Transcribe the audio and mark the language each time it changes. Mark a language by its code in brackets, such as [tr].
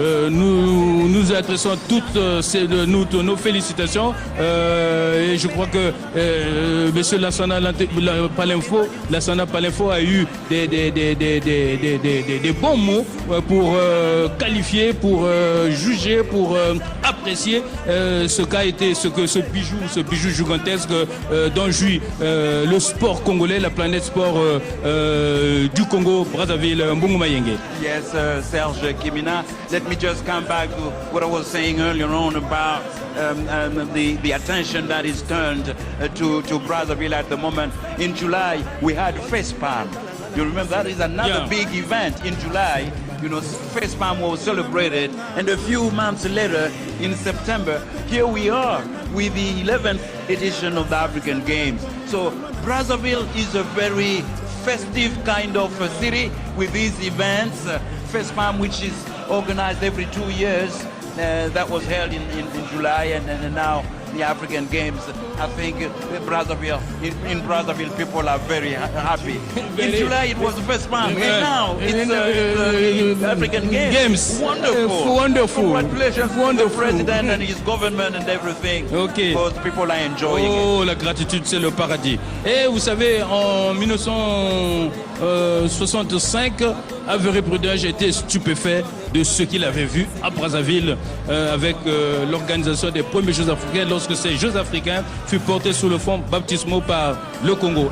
[fr] Nous adressons toutes nos félicitations et je crois que Monsieur Lansana Palinfo a eu des bons mots pour qualifier, pour juger, pour apprécier ce bijou gigantesque dont jouit le sport congolais, la planète sport du Congo, Brazzaville, Mbungu Mayenge. [en] Yes, Serge Kimina. Let me just come back to what I was saying earlier on about the attention that is turned to Brazzaville at the moment. In July, we had FacePalm. You remember that is another big event in July. FacePalm was celebrated, and a few months later, in September, here we are with the 11th edition of the African Games. So Brazzaville is a very festive kind of a city with these events. FacePalm, which is organized every 2 years, that was held in July, and now the African Games. I think Brazzaville, in Brazzaville, people are very happy. In July it was the first time, and now it's African Games. Wonderful. Wonderful. Congratulations to the president and his government and everything. Okay. Because people are enjoying it. [fr] Oh, la gratitude, c'est le paradis. Et vous savez, en 1965, Avery Prudhomme était stupéfait de ce qu'il avait vu à Brazzaville avec l'organisation des premiers Jeux africains lorsque ces Jeux africains furent portés sous le fond baptismaux par le Congo.